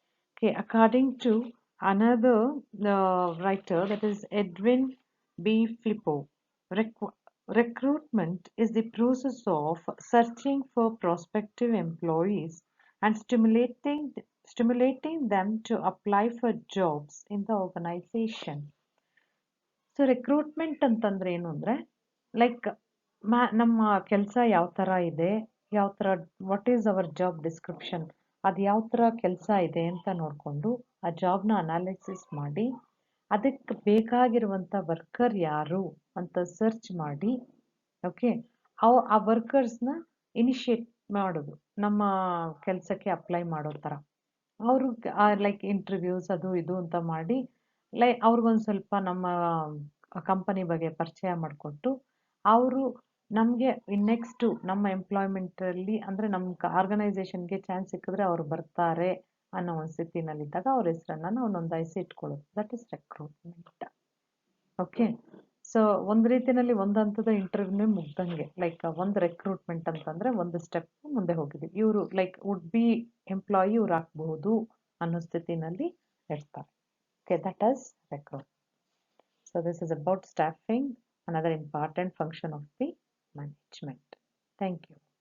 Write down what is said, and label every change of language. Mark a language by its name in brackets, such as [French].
[English] Okay, according to another writer, that is Edwin B. Flippo, recruitment is the process of searching for prospective employees and stimulating them to apply for jobs in the organization. [Kannada] So recruitment ಅಂತಂದರೆ ಏನು ಅಂದರೆ, like ನಮ್ಮ ಕೆಲಸ ಯಾವ ಥರ ಇದೆ, ಯಾವ ಥರ [English] what is our job description, [Kannada] ಅದು ಯಾವ ಥರ ಕೆಲಸ ಇದೆ ಅಂತ ನೋಡಿಕೊಂಡು ಆ ಜಾಬ್ನ ಅನಾಲಿಸಿಸ್ ಮಾಡಿ ಅದಕ್ಕೆ ಬೇಕಾಗಿರುವಂಥ ವರ್ಕರ್ ಯಾರು ಅಂತ ಸರ್ಚ್ ಮಾಡಿ, ಓಕೆ, ಆ ವರ್ಕರ್ಸ್ನ ಇನಿಷಿಯೇಟ್ ಮಾಡೋದು, ನಮ್ಮ ಕೆಲಸಕ್ಕೆ ಅಪ್ಲೈ ಮಾಡೋ ಥರ. ಅವರು ಲೈಕ್ ಇಂಟರ್ವ್ಯೂಸ್ ಅದು ಇದು ಅಂತ ಮಾಡಿ ಅವ್ರಿಗೊಂದು ಸ್ವಲ್ಪ ನಮ್ಮ ಕಂಪನಿ ಬಗ್ಗೆ ಪರಿಚಯ ಮಾಡಿಕೊಟ್ಟು, ಅವರು ನಮಗೆ ನೆಕ್ಸ್ಟು ನಮ್ಮ ಎಂಪ್ಲಾಯ್ಮೆಂಟಲ್ಲಿ ಅಂದರೆ ನಮ್ಮ ಆರ್ಗನೈಸೇಷನ್ಗೆ ಚಾನ್ಸ್ ಸಿಕ್ಕಿದ್ರೆ ಅವರು ಬರ್ತಾರೆ ಅನ್ನೋ ಒಂದು ಸ್ಥಿತಿನಲ್ಲಿದ್ದಾಗ ಅವ್ರ ಹೆಸರನ್ನು ನಾವು ನೋಂದಾಯಿಸಿ ಇಟ್ಕೊಳ್ಳೋದು. [English] That is recruitment. [Kannada] Okay, so ಒಂದು ರೀತಿಯಲ್ಲಿ ಒಂದು ಹಂತದ ಇಂಟರ್ವ್ಯೂನೇ ಮುಗ್ದಂಗೆ. ಲೈಕ್ ಒಂದು ರೆಕ್ರೂಟ್ಮೆಂಟ್ ಅಂತಂದರೆ ಒಂದು ಸ್ಟೆಪ್ ಮುಂದೆ ಹೋಗಿದ್ದೀವಿ. ಇವರು ಲೈಕ್ ವುಡ್ ಬಿ ಎಂಪ್ಲಾಯಿ ಇವ್ರು ಹಾಕ್ಬಹುದು ಅನ್ನೋ ಸ್ಥಿತಿನಲ್ಲಿ ಇರ್ತಾರೆ. [English] Okay, that is recruitment. So this is about staffing, another important function of the management. Thank you.